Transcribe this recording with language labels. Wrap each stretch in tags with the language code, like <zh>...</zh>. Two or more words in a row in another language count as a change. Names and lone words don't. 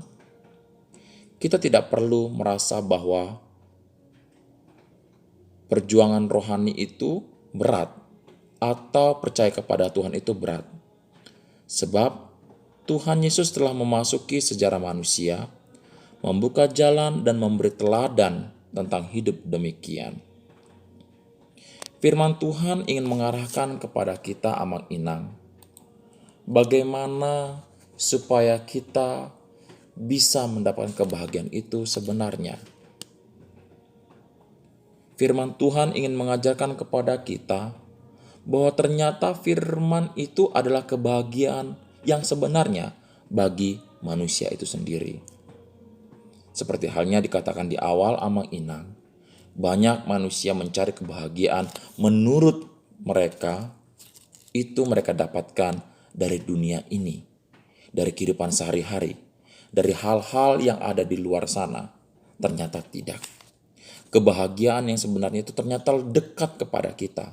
<id>Kita tidak perlu merasa bahwa perjuangan rohani itu berat atau percaya kepada Tuhan itu berat. Sebab Tuhan Yesus telah memasuki sejarah manusia, membuka jalan dan memberi teladan tentang hidup demikian. Firman Tuhan ingin mengarahkan kepada kita amang-inang, bagaimana supaya kita bisa mendapatkan kebahagiaan itu sebenarnya. Firman Tuhan ingin mengajarkan kepada kita bahwa ternyata firman itu adalah kebahagiaan yang sebenarnya bagi manusia itu sendiri. Seperti halnya dikatakan di awal amang-inang, banyak manusia mencari kebahagiaan menurut mereka, itu mereka dapatkan dari dunia ini, dari kehidupan sehari-hari, dari hal-hal yang ada di luar sana. Ternyata tidak. Kebahagiaan yang sebenarnya itu ternyata dekat kepada kita.</id>